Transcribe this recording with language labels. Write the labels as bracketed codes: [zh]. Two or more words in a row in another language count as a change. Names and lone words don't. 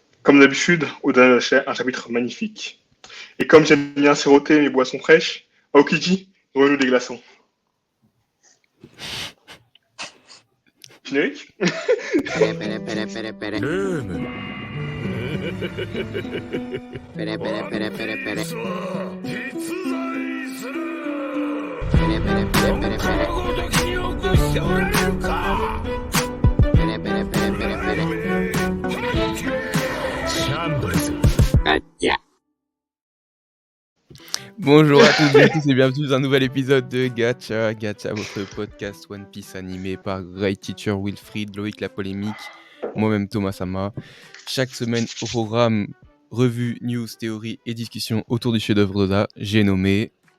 [fr] comme d'habitude, Oda a un chapitre magnifique. Et comme j'aime bien siroter mes boissons fraîches, Aokiji, nous des glaçons. Générique. Pere, pere, pere, pere, pere. [ja] ルーム Pere, pere, pere, pere, pere. 実在する Pere, pere, pere, pere, pere. ごときによくしておられるか Pere, pere, pere, pere, pere. シャンブルズ [fr] Gacha. Bonjour à toutes et à tous et bienvenue dans un nouvel épisode de Gacha, votre podcast One Piece animé par Great Teacher Wilfried, Loïc la polémique, moi-même Thomas Sama. Chaque semaine au programme, revue, news, théorie et discussion autour du chef-d'œuvre d'Oda, j'ai nommé...